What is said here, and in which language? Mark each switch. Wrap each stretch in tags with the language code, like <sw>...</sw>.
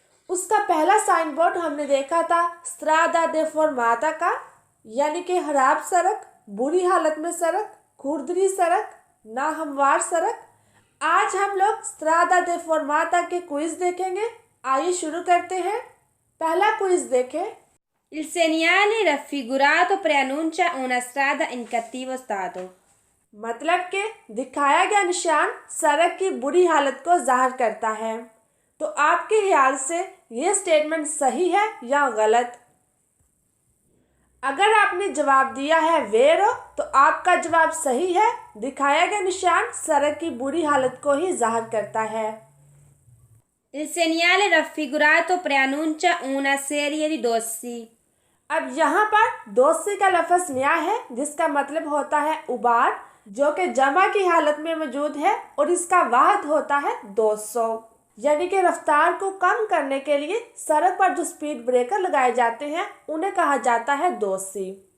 <hi>उसका पहला sign board हमने देखा था स्ट्रादा दे फॉर्माता का, यानी कि खराब सड़क, बुरी हालत में सड़क, खुरदरी सड़क, नाहमवार सड़क। आज हम लोग स्ट्रादा दे फॉर्माता के क्विज देखेंगे। आइए शुरू करते हैं। पहला क्विज देखें।</hi> <it>Il segnale raffigurato preannuncia una strada in cattivo stato.</it> <hi>मतलब कि दिखाया गया निशान सड़क की बुरी हालत को जाहिर करता है। तो आपके ख्याल से ये स्टेटमेंट सही है या गलत? अगर आपने जवाब दिया है वेरो तो आपका जवाब सही है। दिखाया गया निशान सड़क की बुरी हालत को ही जाहिर करता है।</hi> <it>Il segnale raffigurato preannuncia una serie di dossi.</it> <hi>अब यहाँ पर दोस्ती का लफ्ज़ नया है जिसका मतलब होता है उबार, जो कि जमा की हालत में मौजूद है और इसका वाहद होता है 200, यानी कि रफ्तार को कम करने के लिए सड़क पर जो स्पीड ब्रेकर लगाए जाते हैं उन्हें कहा जाता है दोस्ती।</hi>